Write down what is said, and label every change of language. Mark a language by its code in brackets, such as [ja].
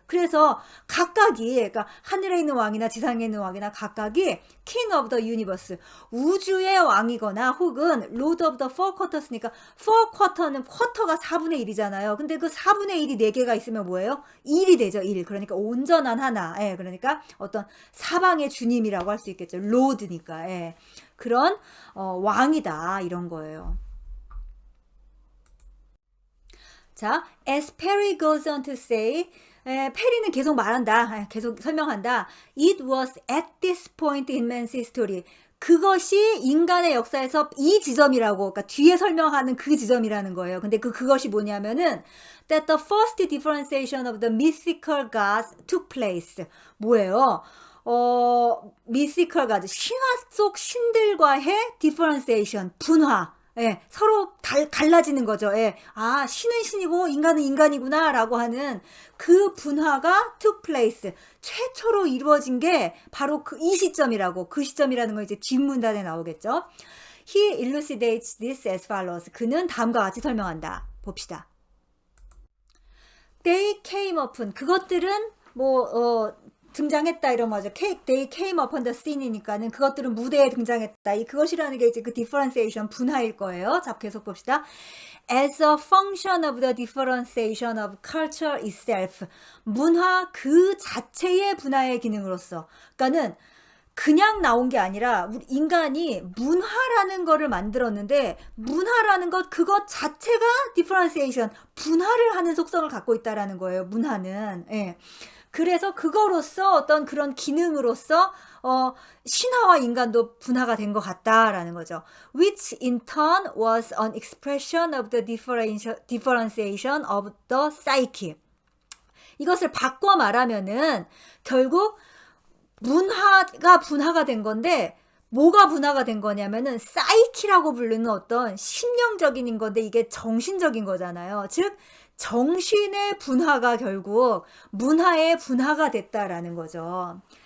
[ko] 그래서 각각이, 그러니까 하늘에 있는 왕이나 지상에 있는 왕이나 각각이 [en] king of the universe, [ko] 우주의 왕이거나 혹은 [en] lord of the four quarters [ko] 니까 four quarter는 쿼터가 4분의 1이잖아요. 근데 그 4분의 1이 4개가 있으면 뭐예요? 1이 되죠. 1. 그러니까 온전한 하나. 예, 그러니까 어떤 사방의 주님이라고 할 수 있겠죠. lord니까. 예. 그런 왕이다, 이런 거예요. [en] 자, as Perry goes on to say, [ko] 페리는 계속 말한다, 계속 설명한다. [en] It was at this point in man's history. [ko] 그것이 인간의 역사에서 이 지점이라고, 그러니까 뒤에 설명하는 그 지점이라는 거예요. 근데 그것이 뭐냐면은 [en] that the first differentiation of the mythical gods took place. [ko] 뭐예요? [en] mythical gods, [ko] 신화 속 신들과의 differentiation, 분화. 예, 서로 갈라지는 거죠. 예, 아, 신은 신이고 인간은 인간이구나 라고 하는 그 분화가 [en] took place, [ko] 최초로 이루어진 게 바로 이 시점이라고, 그 시점이라는 거 이제 뒷문단에 나오겠죠. [en] He elucidates this as follows. [ko] 그는 다음과 같이 설명한다. 봅시다. [en] They came upon, [ko] 그것들은 등장했다 이런 거죠. [en] They came upon the scene [ko] 이니까는 그것들은 무대에 등장했다. 그것이라는 게 이제 그 differentiation, 분화일 거예요. 자, 계속 봅시다. [en] As a function of the differentiation of culture itself. [ko] 문화 그 자체의 분화의 기능으로서. 그러니까는 그냥 나온 게 아니라 우리 인간이 문화라는 거를 만들었는데 문화라는 것 그것 자체가 differentiation, 분화를 하는 속성을 갖고 있다라는 거예요. 문화는. 예. 그래서 그거로서 어떤 그런 기능으로서 신화와 인간도 분화가 된 것 같다라는 거죠. [en] Which in turn was an expression of the differentiation of the psyche. [ko] 이것을 바꿔 말하면은 결국 문화가 분화가 된 건데 뭐가 분화가 된 거냐면은 사이키라고 부르는 어떤 심령적인 건데 이게 정신적인 거잖아요. 즉 정신의 분화가 결국 문화의 분화가 됐다라는 거죠.